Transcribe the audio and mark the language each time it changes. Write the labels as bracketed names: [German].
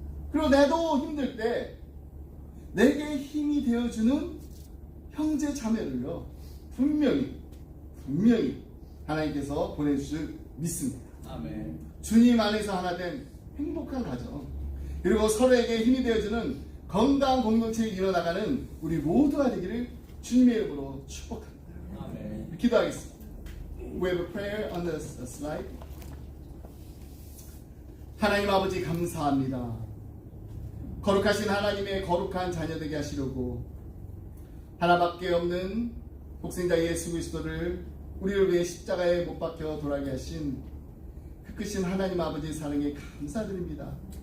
[Korean] 그리고 나도 힘들 때 내게 힘이 되어주는 형제 자매를요, 분명히 하나님께서 보내주실 믿습니다. 아멘. 주님 안에서 하나 된 행복한 가정, 그리고 서로에게 힘이 되어주는 건강한 공동체에 이뤄나가는 우리 모두가 되기를 주님의 이름으로 축복합니다. 아멘. 기도하겠습니다. [English] We have a prayer on the slide. [Korean] 하나님 아버지, 감사합니다. 거룩하신 하나님의 거룩한 자녀 되게 하시려고 하나밖에 없는 독생자 예수 그리스도를 우리를 위해 십자가에 못 박혀 돌아가게 하신 그 크신 하나님 아버지의 사랑에 감사드립니다.